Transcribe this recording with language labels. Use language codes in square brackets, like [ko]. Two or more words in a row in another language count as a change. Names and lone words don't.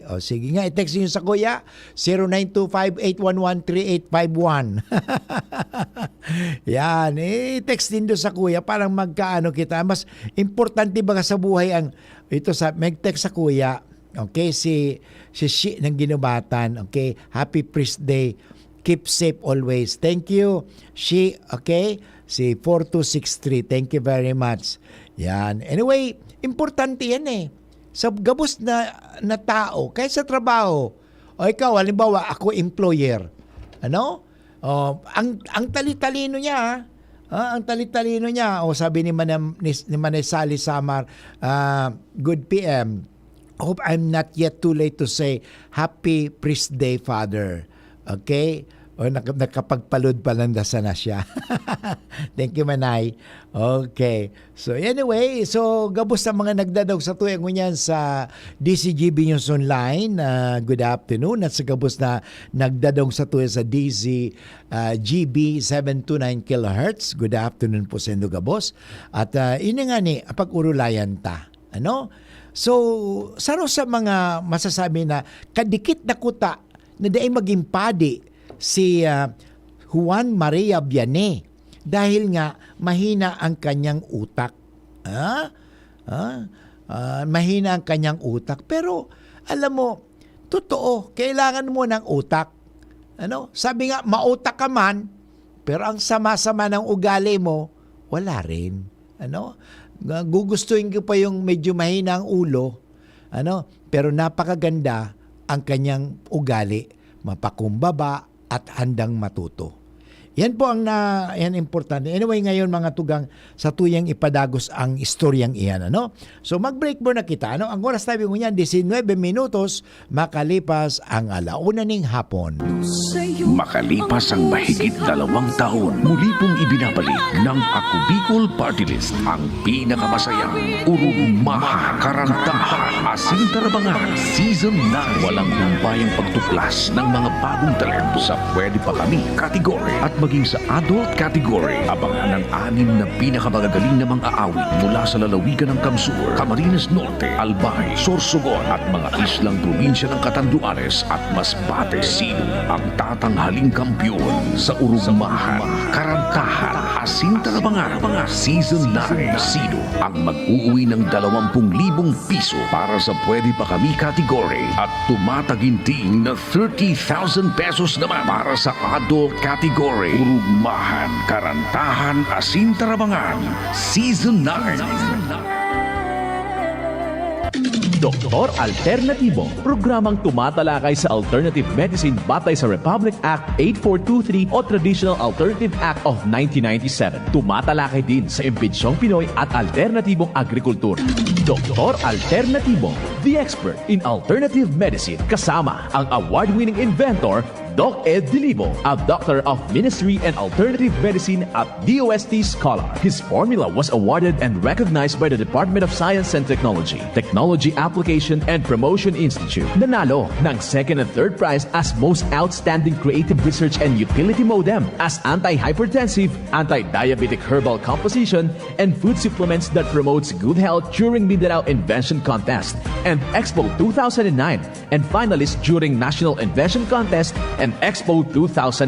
[tl] O sige nga, i-text nyo sa kuya, 0925-811-3851. Yan, i-text din doon sa kuya, parang magkaano kita. Mas importante ba sa buhay mag-text sa kuya, okay, si ng Ginubatan, [en] okay, happy priest day, keep safe always, thank you, okay, si 4263, thank you very much. [tl] Yan, anyway, importante yan sa gabos na tao, kahit sa trabaho, o ikaw, halimbawa, ako employer, ang talitalino niya, ang talitalino niya, sabi ni Manay Sally Samar, [en] good PM, hope I'm not yet too late to say Happy Priest Day, Father. Okay? [tl] Nakapagpalod pa lang na siya. [en] Thank you, Manay. Okay. [bik] So anyway, gabos sa mga nagdadaog sa tuyang ngunyan sa DCGB News Online. [en] Good afternoon. [bik] At sa gabos na nagdadaog sa tuyang sa DCGB 729 kHz. [en] Good afternoon [bik] po sa inyo, gabos. At ini nga pag-urulayan ta. [tl] So, saro sa mga masasabi na kadikit na kuta na daay maging padi si Juan Maria Vianney dahil nga mahina ang kanyang utak. Mahina ang kanyang utak. Pero, alam mo, totoo, kailangan mo ng utak. Sabi nga, mautak ka man, Pero ang sama-sama ng ugali mo, wala rin. Ano? Gugustuhin ko pa yung medyo mahina ang ulo, pero napakaganda ang kanyang ugali, mapakumbaba at handang matuto. Yan po ang yan importante. Anyway, [bik] ngayon mga tugang, sa tuyang ipadagos ang istoryang iyan. [tl] So mag-break muna kita. Ang oras tayo ngunyan, 19 minutos, makalipas ang 1:00 hapon. Makalipas ang mahigit 2 taon, muli pong ibinabalik ng Ako Bicol Party List ang pinakamasayang urugmahan, karantahan, asintarabangan, Season 9. Walang humpayang pagtuklas ng mga bagong talento sa Pwede Pa Kami kategory at maging sa adult category. Abangan ang 6 na pinakamagagaling na mga aawit mula sa lalawigan ng Kamsur, Camarines Norte, Albay, Sorsogon at mga islang probinsya ng Catanduanes at Masbate. Sino ang tatanghaling kampiyon sa urugmahan, karantahan, asintarabangan, Season 9? Sino ang mag-uuwi ng 20,000 piso para sa Pwede Pa Kami category at tumataginting na 30,000 pesos naman para sa adult category? Urugmahan, karantahan, asintarabangan, Season 9. Doktor Alternatibo, programang tumatalakay sa [en] alternative medicine [tl] batay sa Republic Act 8423 o Traditional Alternative Act of 1997. Tumatalakay din sa imbitsyong Pinoy at alternatibong agrikultura. Doktor Alternatibo, [en] the expert in alternative medicine, [tl] kasama ang [en] award-winning inventor [tl] Doc Ed Dilibo, [en] a doctor of ministry and alternative medicine at DOST scholar. His formula was awarded and recognized by the Department of Science and Technology, Technology Application and Promotion Institute. [tl] Nanalo ng [en] second and third prize as most outstanding creative research and utility modem, as anti-hypertensive, anti-diabetic herbal composition, and food supplements that promotes good health during [tl] Mindanao Invention Contest and Expo 2009, [en] and finalist during [tl] National Invention Contest and Expo 2009.